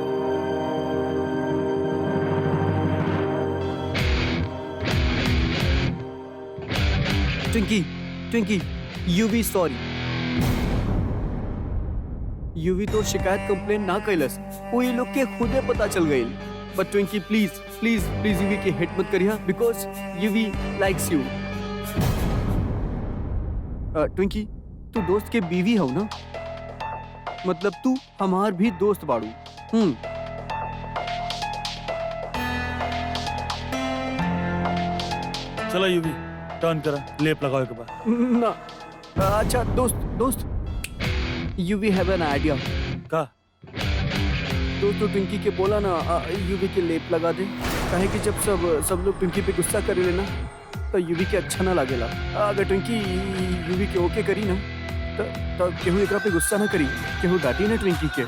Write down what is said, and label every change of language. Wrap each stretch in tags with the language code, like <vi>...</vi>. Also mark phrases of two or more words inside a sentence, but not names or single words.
<bho>ट्विंकी, ट्विंकी, यूवी सॉरी। यूवी तो शिकायत कंप्लेन ना कैलस, वो ये लोग के खुदे पता चल गई। बट ट्विंकी</bho> <en>please please please</en> <bho>यूवी के हेट मत करिया,</bho> <en>Because Yuvi likes you.</en> <bho>ट्विंकी, तू दोस्त के बीवी हो ना, मतलब तू हमार भी दोस्त बाड़ू। चला यूवी, टर्न करा, लेप लगाओ के बाद। ना, अच्छा दोस्त, दोस्त,</bho> <en>Yuvi have an idea.</en> <bho>का? दोस्त तो ट्विंकी के बोला ना यूवी के लेप लगा दे, काहे कि जब सब लोग ट्विंकी पे गुस्सा करे लेना तो यूवी के अच्छा ना लागेला। अगर ट्विंकी यूवी के ओके करी ना तो केहू एकरा पे गुस्सा ना करी, केहू डांटी ना ट्विंकी के।</bho>